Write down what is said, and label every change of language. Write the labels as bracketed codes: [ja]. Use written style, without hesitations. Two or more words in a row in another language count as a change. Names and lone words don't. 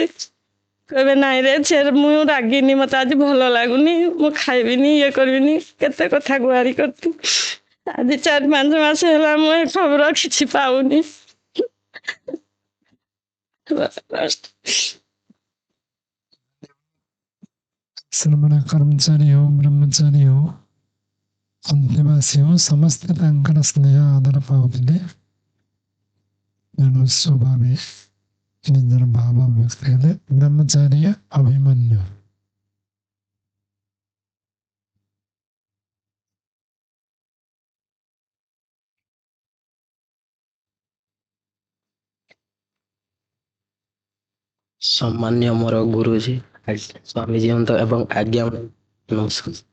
[or] କହିବେ ନାଇଁ ରେ ସେ ମୁଁ ରାଗିନି, ମତେ ଆଜି ଭଲ ଲାଗୁନି, ମୁଁ ଖାଇବିନି, ଇଏ କରିବିନି, କେତେ କଥା ଗୁହାରି କରିଛି। ଆଜି 4-5 ମାସ ହେଲା ମୁଁ ଏ ଖବର କିଛି ପାଉନି। ଆଶ୍ରମର କର୍ମଚାରୀ ହୋ, ବ୍ରହ୍ମଚାରୀ ହୋ, ଅନ୍ତେବାସୀ हो, ସମସ୍ତେ ତାଙ୍କର ସ୍ନେହ ଆଦର ପାଉଥିଲେ। ତେଣୁ ସ୍ୱଭାବେ ନିଜର ଭାବ ବ୍ୟକ୍ତ କଲେ। ବ୍ରହ୍ମଚାରୀ ଅଭିମନ୍ୟୁ। ସମ୍ମାନୀୟ ମୋର ଗୁରୁଜୀ, ସ୍ୱାମୀ ଜୀବନ୍ତ ଏବଂ ଆଜ୍ଞା ନମସ୍କାର।